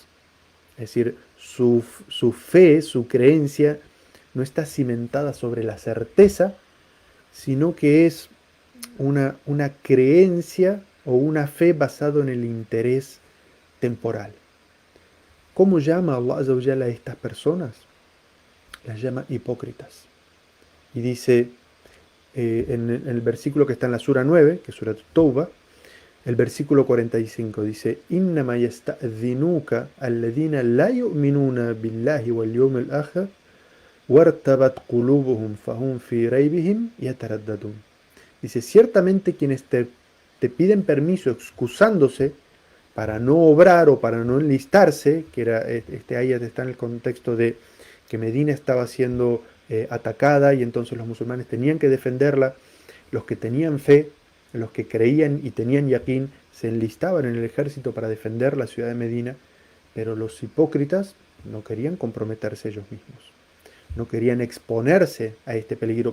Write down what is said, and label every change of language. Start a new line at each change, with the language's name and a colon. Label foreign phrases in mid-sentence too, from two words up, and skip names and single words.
Spanish: Es decir, su fe, su creencia, no está cimentada sobre la certeza, sino que es una creencia o una fe basada en el interés temporal. ¿Cómo llama Allah
Arabic: عز وجل
Spanish: a estas personas? Las llama hipócritas. Y dice en el versículo que está en la Sura 9, que es Sura Tawbah, el versículo 45 dice,
Arabic: إِنَّمَا يَسْتَأْذِنُوكَ الَّذِينَ لَا يُؤْمِنُونَ بِاللَّهِ وَالْيَوْمِ الْآخِرِ وَارْتَبَتْ قُلُوبُهُمْ فَهُمْ فِي رَيْبِهِمْ يَتَرَدَّدُونَ.
Spanish: Dice, ciertamente quienes te piden permiso excusándose para no obrar o para no enlistarse, que era este ayat está en el contexto de que Medina estaba siendo atacada y entonces los musulmanes tenían que defenderla, los que tenían fe, los que creían y tenían yaqín, se enlistaban en el ejército para defender la ciudad de Medina, pero los hipócritas no querían comprometerse ellos mismos, no querían exponerse a este peligro.